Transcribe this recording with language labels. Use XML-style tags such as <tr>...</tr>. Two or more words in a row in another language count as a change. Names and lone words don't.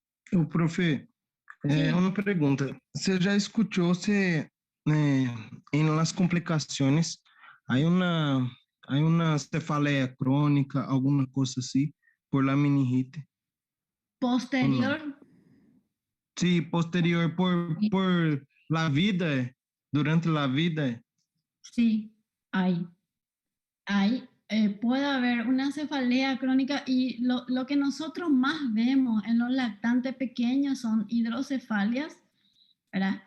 <pt>Ô, profe,</pt> <es>Sí,</es> <pt>uma pergunta. Você já escutou se em las complicações</pt> <es>hay una</es> <pt>cefaleia crônica, alguma coisa assim,</pt> <es>por la</es> <pt>meningite, ou não?</pt> <es>posterior. Sí, posterior por la vida, durante la vida. Sí, hay. Puede haber una cefalea crónica y lo que nosotros más vemos en los lactantes pequeños son hidrocefalias, ¿verdad?</es>